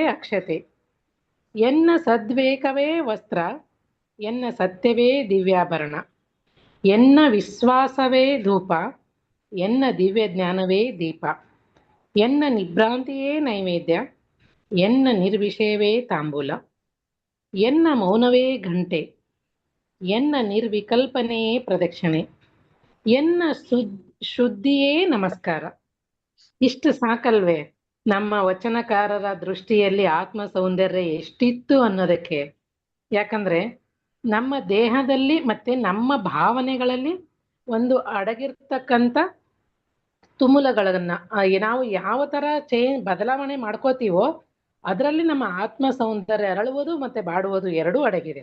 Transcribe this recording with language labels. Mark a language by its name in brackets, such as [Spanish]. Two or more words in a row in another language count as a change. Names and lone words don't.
[Kannada] ಅಕ್ಷತೆ ಎನ್ನ ಸದ್ವೇಕವೇ ವಸ್ತ್ರ ಎನ್ನ ಸತ್ಯವೇ ದಿವ್ಯಾಭರಣ ಎನ್ನ ವಿಶ್ವಾಸವೇ ಧೂಪ ಎನ್ನ ದಿವ್ಯ ಜ್ಞಾನವೇ ದೀಪ ಎನ್ನ ನಿಭ್ರಾಂತಿಯೇ ನೈವೇದ್ಯ ಎನ್ನ ನಿರ್ವಿಷಯವೇ ತಾಂಬೂಲ ಎನ್ನ ಮೌನವೇ ಘಂಟೆ ಎನ್ನ ನಿರ್ವಿಕಲ್ಪನೆಯೇ ಪ್ರದಕ್ಷಿಣೆ ಎನ್ನ ಶುದ್ಧಿಯೇ ನಮಸ್ಕಾರ. ಇಷ್ಟು ಸಾಕಲ್ವೇ ನಮ್ಮ ವಚನಕಾರರ ದೃಷ್ಟಿಯಲ್ಲಿ ಆತ್ಮ ಸೌಂದರ್ಯ ಎಷ್ಟಿತ್ತು ಅನ್ನೋದಕ್ಕೆ? ಯಾಕಂದ್ರೆ ನಮ್ಮ ದೇಹದಲ್ಲಿ ಮತ್ತೆ ನಮ್ಮ ಭಾವನೆಗಳಲ್ಲಿ ಒಂದು ಅಡಗಿರ್ತಕ್ಕಂಥ ತುಮುಲಗಳನ್ನ ನಾವು ಯಾವ ತರ ಬದಲಾವಣೆ ಮಾಡ್ಕೋತೀವೋ ಅದರಲ್ಲಿ ನಮ್ಮ ಆತ್ಮ ಸೌಂದರ್ಯ ಅರಳುವುದು ಮತ್ತೆ ಬಾಡುವುದು ಎರಡೂ ಅಡಗಿದೆ.